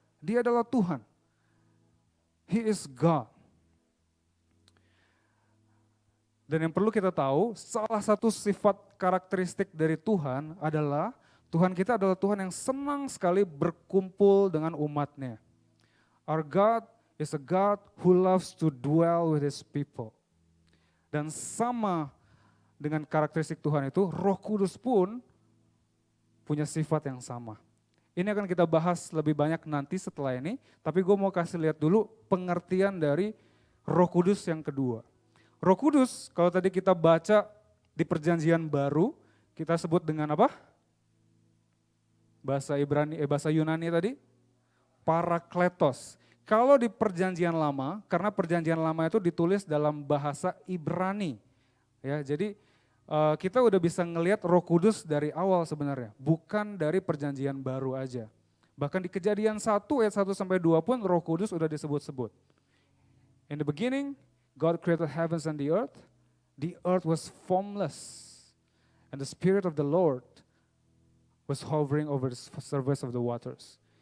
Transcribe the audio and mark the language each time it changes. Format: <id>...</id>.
<id>Dia adalah Tuhan.</id> <en>He is God.</en> <id>Dan yang perlu kita tahu, salah satu sifat karakteristik dari Tuhan adalah Tuhan kita adalah Tuhan yang senang sekali berkumpul dengan umatnya.</id> <en>Our God is a God who loves to dwell with His people.</en> <id>Dan sama dengan karakteristik Tuhan itu, Roh Kudus pun punya sifat yang sama. Ini akan kita bahas lebih banyak nanti setelah ini, tapi gue mau kasih lihat dulu pengertian dari Roh Kudus yang kedua. Roh Kudus, kalau tadi kita baca di perjanjian baru, kita sebut dengan apa? Bahasa Yunani tadi, Parakletos. Kalau di perjanjian lama, karena perjanjian lama itu ditulis dalam bahasa Ibrani. Ya, jadi kita udah bisa ngelihat Roh Kudus dari awal sebenarnya, bukan dari perjanjian baru aja. Bahkan di Kejadian 1 ayat 1 sampai 2 pun Roh Kudus udah disebut-sebut.</id> <en>In the beginning, God created heavens and the earth was formless, and the Spirit of the Lord was hovering over the surface of the waters.</en>